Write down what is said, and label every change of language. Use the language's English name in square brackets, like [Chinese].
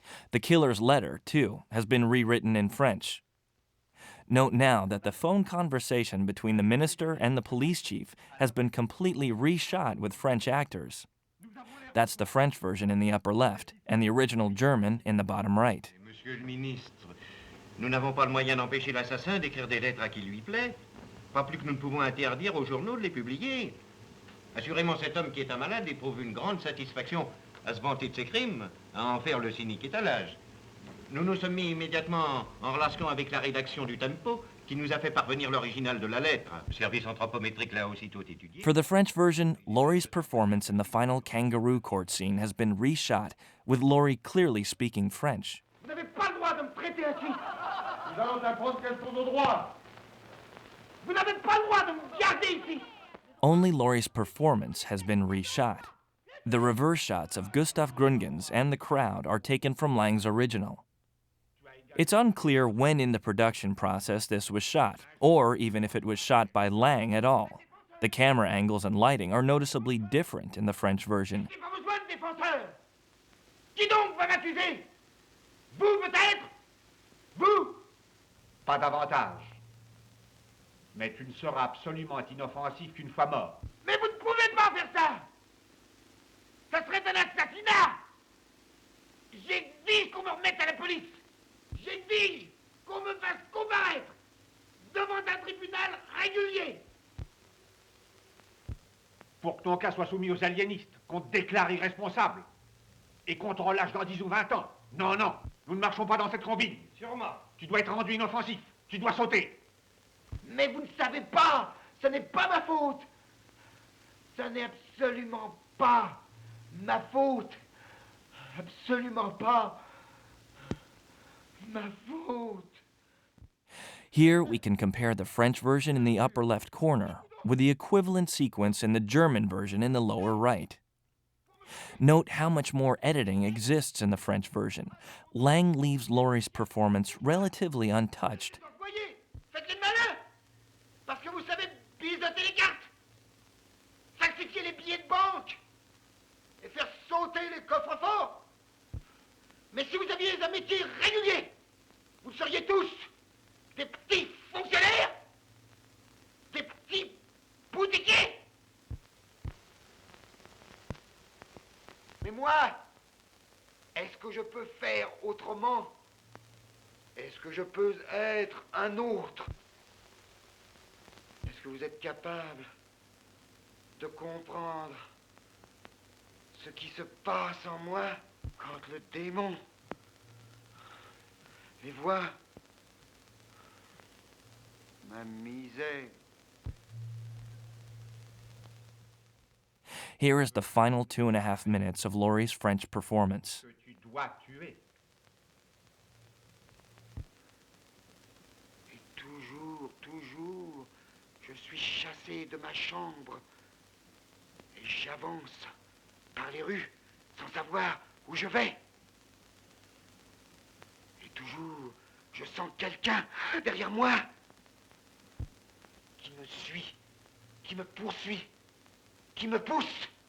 [English] The killer's letter, too, has been rewritten in French. Note now that the phone conversation between the minister and the police chief has been completely reshot with French actors. That's the French version in the upper left, and the original German in the bottom right. [French] Monsieur le ministre, nous n'avons pas le moyen d'empêcher l'assassin d'écrire des lettres à qui lui plaît. Pas plus que nous ne pouvons interdire aux journaux de les publier. Assurément, cet homme qui est un malade éprouve une grande satisfaction à se vanter de ses crimes, à en faire le cynique étalage. Nous nous sommes mis immédiatement en relation avec la rédaction du Tempo, qui nous a fait parvenir l'original de la lettre. Le service anthropométrique l'a aussitôt étudié. [English] For the French version, Laurie's performance in the final kangaroo court scene has been reshot, with Laurie clearly speaking French. [French] Vous n'avez pas le droit de me traiter ainsi. Nous allons apprendre quels sont nos droits. Vous n'avez pas le droit de me garder ici. [English] Only Laurie's performance has been reshot. The reverse shots of Gustav Gründgens and the crowd are taken from Lang's original. It's unclear when in the production process this was shot, or even if it was shot by Lang at all. The camera angles and lighting are noticeably different in the French version. [French] J'ai pas besoin de défenseur. Qui donc va m'accuser? Vous peut-être? Vous? Pas davantage. Mais tu ne seras absolument inoffensif qu'une fois mort. Mais vous ne pouvez pas faire ça. Ça serait un assassinat. J'exige qu'on me remette à la police. J'exige qu'on me fasse comparaître devant un tribunal régulier. Pour que ton cas soit soumis aux aliénistes, qu'on te déclare irresponsable et qu'on te relâche dans 10 ou 20 ans. Non, non, nous ne marchons pas dans cette combine. Sûrement. Tu dois être rendu inoffensif. Tu dois sauter. Mais vous ne savez pas. Ce n'est pas ma faute. Ce n'est absolument pas ma faute. Absolument pas ma faute. [English] Here we can compare the French version in the upper left corner with the equivalent sequence in the German version in the lower right. Note how much more editing exists in the French version. Lang leaves Laurie's performance relatively untouched. [French] Voyez, faites les malins, parce que vous savez biseauter les cartes, falsifier les billets de banque et faire sauter les coffres forts. Mais si vous aviez un métier régulier, vous seriez tous des petits fonctionnaires, des petits boutiquiers. Mais moi, est-ce que je peux faire autrement? Est-ce que je peux être un autre? Est-ce que vous êtes capable de comprendre ce qui se passe en moi quand le démon les voit? Ma misère. [English] Here is the final 2.5 minutes of Laurie's French performance. [French] Que tu dois tuer. Et toujours, je suis chassé de ma chambre et j'avance par les rues sans savoir où je vais. Et toujours, je sens quelqu'un derrière moi qui me suit, qui me poursuit, qui me pousse.